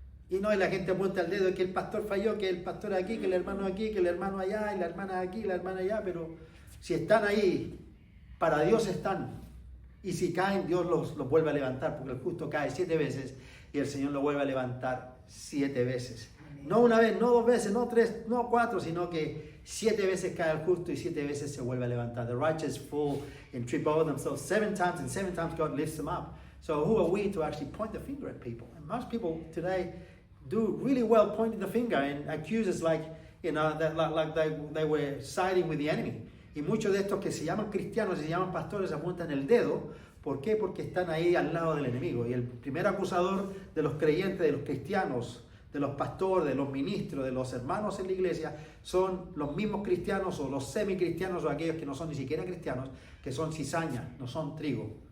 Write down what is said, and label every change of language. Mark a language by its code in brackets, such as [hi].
[es] Y no, y la gente apunta el dedo que el pastor falló, que el pastor aquí, que el hermano aquí, que el hermano allá, y la hermana aquí, y la hermana allá, pero si están ahí, para Dios están. Y si caen, Dios los vuelve a levantar, porque el justo cae 7 veces y el Señor lo vuelve a levantar 7 veces. No una vez, no 2 veces, no 3, no 4, sino que 7 veces cae el justo y 7 veces se vuelve a levantar. [en] The righteous fall and trip over themselves 7 times, and 7 times God lifts them up. So who are we to actually point the finger at people? And most people today do really well pointing the finger and accuse us like they were siding with the enemy. [es] Y muchos de estos que se llaman cristianos y se llaman pastores apuntan el dedo. ¿Por qué? Porque están ahí al lado del enemigo. Y el primer acusador de los creyentes, de los cristianos, de los pastores, de los ministros, de los hermanos en la iglesia, son los mismos cristianos o los semicristianos o aquellos que no son ni siquiera cristianos, que son cizaña, no son trigo.